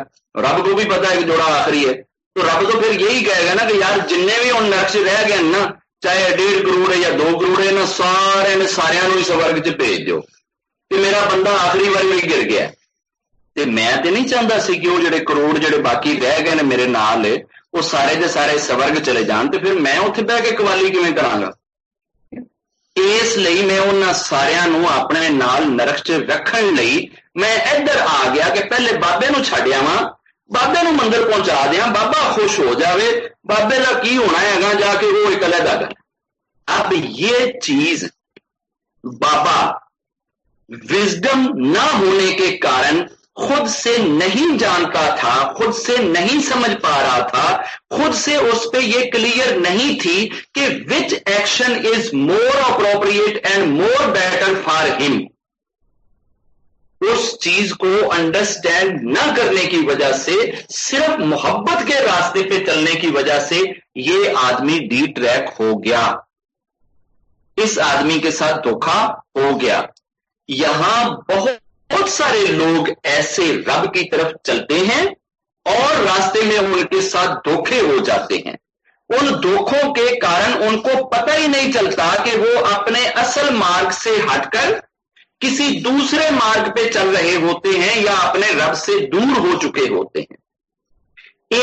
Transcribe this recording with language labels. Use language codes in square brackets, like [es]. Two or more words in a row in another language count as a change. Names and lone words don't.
[ur] رب کو بھی پتا ہے کہ جوڑا آخری ہے، تو رب تو پھر یہی کہے گا نا کہ یار جننے بھی ان نقش رہ گئے نا، چاہے 1.5 کروڑ ہے یا 2 کروڑ ہے نا، سارے ہی [pa] سورگ چ [ur] بھیج دو کہ میرا بندہ آخری بار بھی گر گیا۔ [pa] تے میں تے نہیں چاہتا سی کہ وہ جڑے کروڑ جڑے باقی رہ گئے نے میرے نال وہ سارے دے سارے سورگ چلے جان، تے پھر میں اتنے بہ کے قوالی کیویں کراں گا؟ اس لیے میں انہاں ساریاں نو اپنے نال نرخ چ رکھن لئی میں ادھر آ گیا کہ پہلے بابے نو چھڈیا وا، بابے نو مندر پہنچا دیاں، بابا خوش ہو جاوے، بابے دا کی ہونا ہے گا جا کے وہ ایک علیحدہ گل۔ [ur] اب یہ چیز بابا وزڈم نہ ہونے کے کارن خود سے نہیں جانتا تھا، خود سے نہیں سمجھ پا رہا تھا، خود سے اس پہ یہ کلیئر نہیں تھی کہ [en] which action is more appropriate and more better for him۔ [ur] اس چیز کو انڈرسٹینڈ نہ کرنے کی وجہ سے، صرف محبت کے راستے پہ چلنے کی وجہ سے یہ آدمی ڈی ٹریک ہو گیا، اس آدمی کے ساتھ دھوکا ہو گیا۔ یہاں بہت سارے لوگ ایسے رب کی طرف چلتے ہیں اور راستے میں ان کے ساتھ دھوکے ہو جاتے ہیں، ان دھوکوں کے کارن ان کو پتہ ہی نہیں چلتا کہ وہ اپنے اصل مارگ سے ہٹ کر کسی دوسرے مارگ پہ چل رہے ہوتے ہیں یا اپنے رب سے دور ہو چکے ہوتے ہیں۔